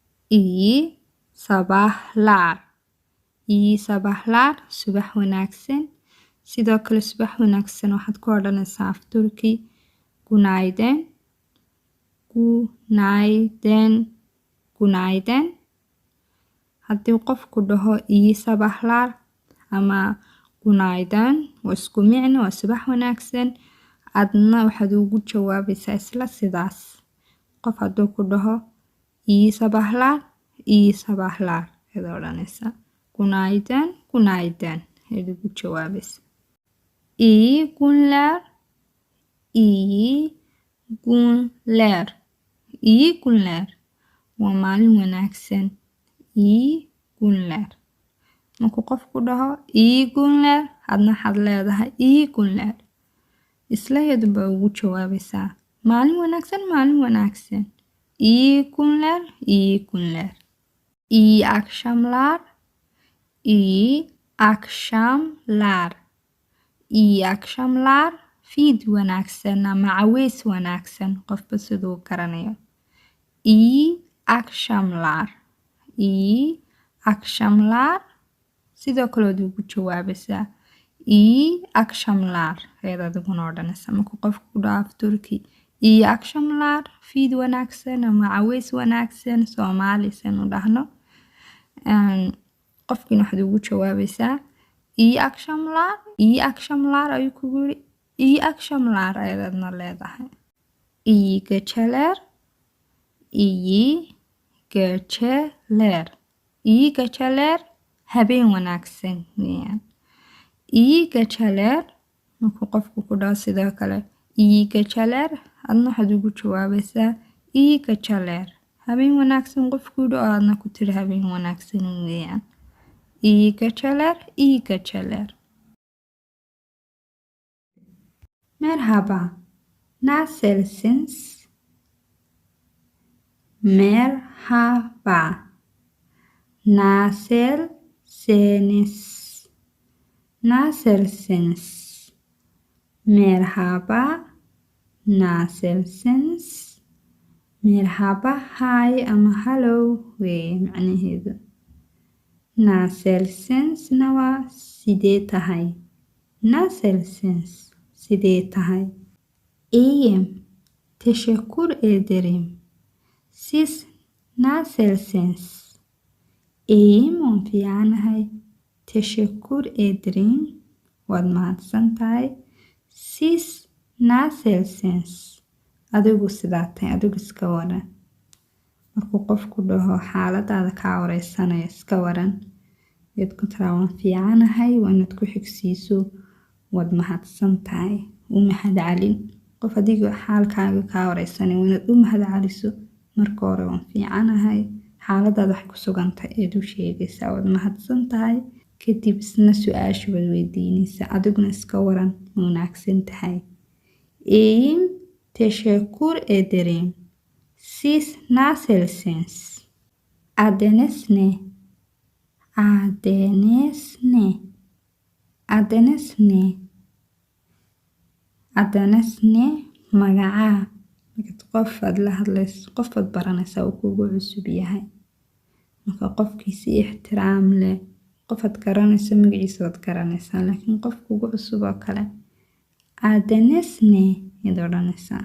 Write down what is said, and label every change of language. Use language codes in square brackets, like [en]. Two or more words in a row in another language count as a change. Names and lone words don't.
[tr] iyi sabahlar. iyi sabahlar [so] subax wanaagsan. sidoo kale subax wanaagsan waxaad ku odhanaysaa af turki günaydın. [tr] günaydın. günaydın. [so] haddii qofku dhaho [tr] iyi sabahlar [so] ama günaydın waa isku micno waa subax wanaagsan. adna waxaad ugu jawaabaysaa isla sidaas. qof hadduu ku dhaho [tr] iyi sabahlar [so] ayaad odhanaysaa. [tr] günaydın günaydın [so] ayaad ugu jawaabaysaa. [tr] iyi günler iyi günler. iyi günler [so] waa maalin wanaagsan. [tr] iyi günler. [so] markuu qofku dhaho [tr] iyi günler [so] adna waxaad leedahay [tr] iyi günler. [so] isla iyadun baa ugu jawaabaysaa maalin wanaagsan maalin wanaagsan. [tr] iyi günler iyi günler. iyi akşamlar iyi akşamlar. iyi akşamlar [so] fiid wanaagsan ama caweys wanaagsan qofba siduu garanayo. [tr] iyi akşamlar. iyi akşamlar [so] sidoo kale waad ugu jawaabaysaa [tr] iyi akşamlar [so] ayaad adiguna odhanaysaa. markuu qofku ku dhaho af turki [tr] iyi akşamlar [so] fiid wanaagsan ama caweys wanaagsan soomaalisan u dhahno qofkiina waxaad ugu jawaabaysaa [tr] iyi akşamlar. iyi akşamlar [so] ayuu kugu yiri [tr] iyi akşamlar [so] ayaad adna leedahay. [tr] iyi geceler iyi geceler. iyi geceler [so] habeen wanaagsan weeyaan. [tr] iyi geceler [so] markuu qofku ku dhaho sidoo kale [tr] iyi geceler [so] adna waxaad ugu jawaabaysaa [tr] iyi geceler. [so] habeen wanaagsan qofku yidhi oo adna ku tiri habeen wanaagsan weeyaan. [tr] iyi geceler iyi geceler. merhaba nasılsınız? merhaba nasılsınız? nasılsınız? merhaba nasılsınız? [so] merhaba hi ama hello weeye macnaheedu. nasılsınızna waa sidee tahay. nasılsınız sidee tahay. [tr] iyiyim teşekkür ederim. siz nasılsınız? [so] iyiyim waan fiicanahay. [tr] teşekkür ederim [so] waad mahadsan tahay. [tr] siz nasılsınız? [so] adigu sidaa tahay adigu iska waran. markuu qofku dhaho xaaladaada kaa wareysanayo iska waran ayaad ku tiraa waan fiicanahay waa inaad ku xigsiiso waad mahadsan tahay. u mahad celin. qof adiga xaalkaaga kaa wareysanayo waa inaad u mahad celiso. marka hore waan fiicanahay xaaladaada waxay ku sugan tahay ayaad u sheegaysaa waad mahadsan tahay. kadib isna su-aasha baad weydiinaysaa adiguna iska waran ma wanaagsan tahay. [tr] iyiyim teşekkür ederim. siz nasılsınız? adınız ne? adınız ne? adınız ne? adınız ne? [so] magacaa. markaad qof aad la hadlayso qof aad baranaysaa uu kugu cusub yahay. marka qofkiisi ixtiraam leh qof aad garanayso magaciisa waad garanaysaa laakiin qof kugu cusub oo kale [tr] adınız ne [so] ayaad odhanaysaa.